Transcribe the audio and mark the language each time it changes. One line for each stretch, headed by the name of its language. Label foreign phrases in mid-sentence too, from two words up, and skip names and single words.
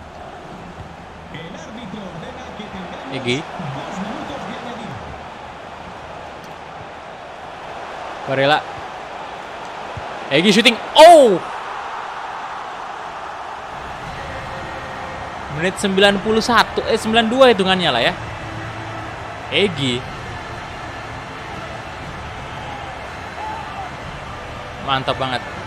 Spanish: El árbitro ordena que tengamos Egi. 2 minutos de añadido.
Indonesian: Barella. Egi shooting. Oh! Menit 92 hitungannya lah ya. Egi. Mantap banget.